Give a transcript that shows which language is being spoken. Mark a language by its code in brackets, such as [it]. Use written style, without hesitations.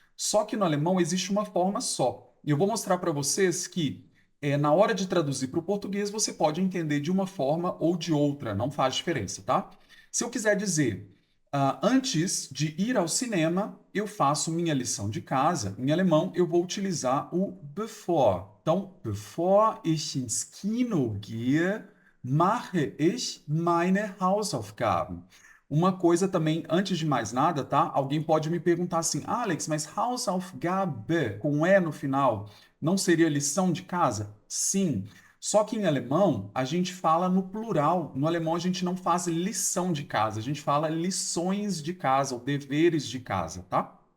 [pt] Só que no alemão existe uma forma só. E eu vou mostrar para vocês que na hora de traduzir para o português, você pode entender de uma forma ou de outra, não faz diferença, tá? Se eu quiser dizer, antes de ir ao cinema, eu faço minha lição de casa, em alemão eu vou utilizar o bevor. Então, [de] bevor ich ins Kino gehe, mache ich meine Hausaufgaben. [pt] Uma coisa também, antes de mais nada, tá? Alguém pode me perguntar assim, Alex, mas Hausaufgabe, com E no final, não seria lição de casa? Sim. Só que em alemão, a gente fala no plural. No alemão, a gente não faz lição de casa, a gente fala lições de casa ou deveres de casa, tá?